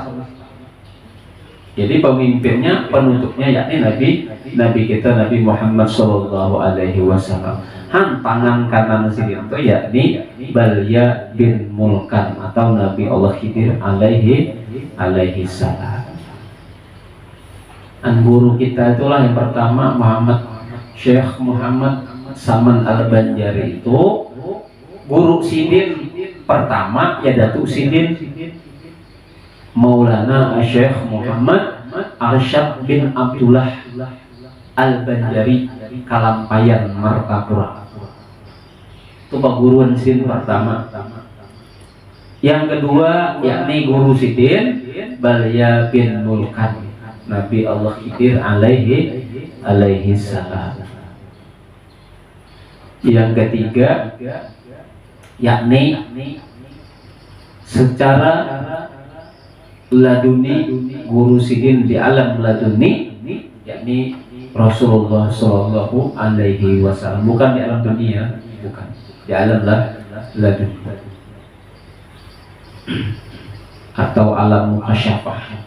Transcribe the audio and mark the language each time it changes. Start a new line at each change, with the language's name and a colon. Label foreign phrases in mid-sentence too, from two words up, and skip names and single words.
Indonesian: Jadi pemimpinnya, penutupnya yakni Nabi kita Nabi Muhammad
Arabic: صلى الله عليه وسلم.
Indonesian: Tangan kanan sidin itu yakni Balya bin Mulkan atau Nabi Allah Khidir
Arabic: عليه السلام.
Indonesian: Guru kita itulah yang pertama Syekh Muhammad Saman Al-Banjari itu guru sidin pertama ya Datuk Sidin Maulana Syekh Muhammad Arsyad bin Abdullah Al-Banjari Kalampayan Martapura. Itu perguruan sidin pertama. Yang kedua yakni guru sidin Balya bin Mulkan Nabi Allah Khidir
Arabic: عليه السلام.
Indonesian: Yang ketiga yakni secara laduni guru sidin di alam laduni yakni Rasulullah
Arabic: صلى الله عليه وسلم,
Indonesian: bukan di alam dunia, bukan di alam laduni atau alam mukasyafah.